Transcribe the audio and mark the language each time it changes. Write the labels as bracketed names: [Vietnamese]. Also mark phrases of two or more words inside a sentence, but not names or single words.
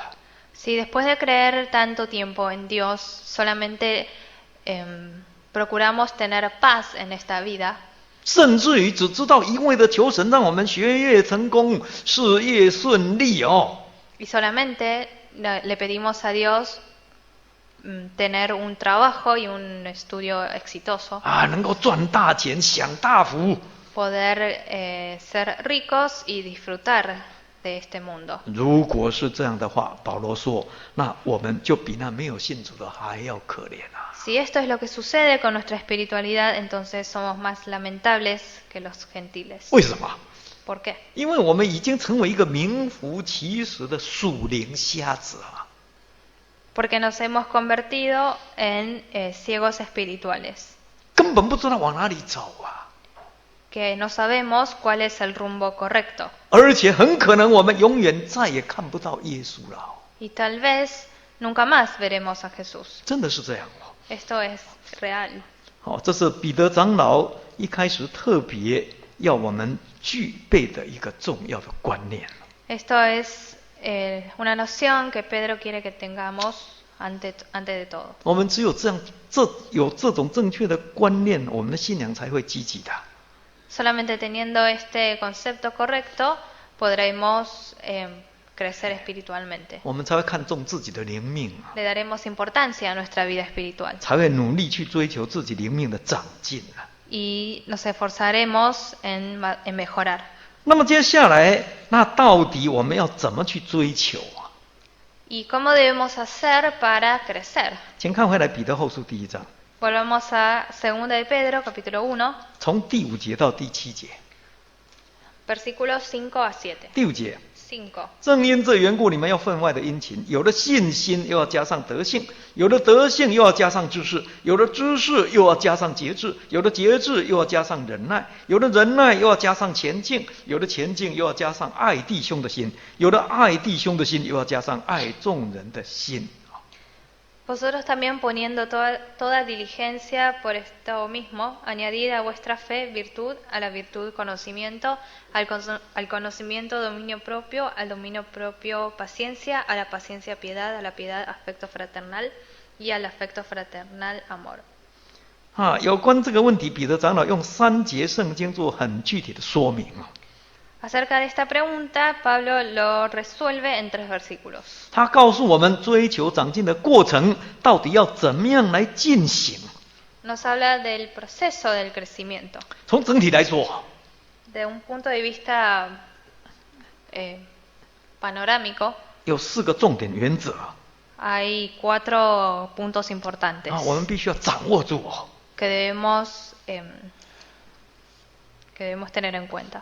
[Spanish] Si después de creer tanto tiempo en Dios solamente procuramos tener paz en esta vida, [Chinese] 甚至于只知道一味的求神，让我们学业成功、事业顺利哦， [Spanish] y solamente le pedimos a Dios tener un trabajo y un estudio exitoso, [Chinese] 啊，能够赚大钱、享大福， [Spanish] poder ser ricos y disfrutar de este mundo. [Chinese] 如果是这样的话，保罗说，那我们就比那没有信主的还要可怜啊！ [Spanish] Si esto es lo que sucede con nuestra espiritualidad, entonces somos más lamentables que los gentiles. [Chinese] 为什么？ [Spanish] ¿Por qué? [Chinese] 因为我们已经成为一个名副其实的属灵瞎子啊！ [Spanish] Porque nos hemos convertido en ciegos espirituales, [Chinese] 根本不知道往哪里走啊！ [Spanish] que no sabemos cuál es el rumbo correcto. [Chinese] 而且很可能我们永远再也看不到耶稣了。 [Spanish] Y tal vez nunca más veremos a Jesús. [Chinese] 真的是这样哦。 [Spanish] Esto es real. [Chinese] 好，这是彼得长老一开始特别要我们具备的一个重要的观念。 [Spanish] Esto es una noción que Pedro quiere que tengamos antes de todo. [Chinese] 我们只有有这种正确的观念，我们的信仰才会积极的。 [Spanish] Solamente teniendo este concepto correcto podremos crecer espiritualmente. [Chinese] 我们才会看重自己的灵命啊， [Spanish] Le daremos importancia a nuestra vida espiritual [Chinese] 才会努力去追求自己灵命的长进啊。 [Spanish] y nos esforzaremos en mejorar. [Chinese] 那么接下来，那到底我们要怎么去追求啊？ [Spanish] ¿Y cómo debemos hacer para crecer? [Chinese] 请看回来彼得后书第1章， [Spanish] Volvamos a 2 de Pedro, capítulo 1, [Chinese] 从第5节到第7节。 [Spanish] versículos 5 a 7. [Chinese] 第5节。 [Spanish] 5. [Chinese] 正因这缘故，你们要分外的殷勤，有了信心，又要加上德性；有了德性，又要加上知识；有了知识，又要加上节制；有了节制，又要加上忍耐；有了忍耐，又要加上前进；有了前进，又要加上爱弟兄的心；有了爱弟兄的心，又要加上爱众人的心。 [Spanish] Vosotros también poniendo toda diligencia por esto mismo, añadid a vuestra fe virtud, a la virtud conocimiento, al conocimiento dominio propio, al dominio propio paciencia, a la paciencia piedad, a la piedad afecto fraternal y al afecto fraternal amor. [Chinese] 有关这个问题，彼得长老用3节圣经做很具体的说明。 [Spanish] Acerca de esta pregunta, Pablo lo resuelve en 3 versículos. [Chinese] 他告诉我们追求长进的过程到底要怎么样来进行。 [Spanish] Nos habla del proceso del crecimiento. [Chinese] 从整体来说， [Spanish] De un punto de vista panorámico, [Chinese] 有4个重点原则 [Spanish] hay 4 puntos importantes [Chinese] 我们必须要掌握住。 [Spanish] que debemos tener en cuenta.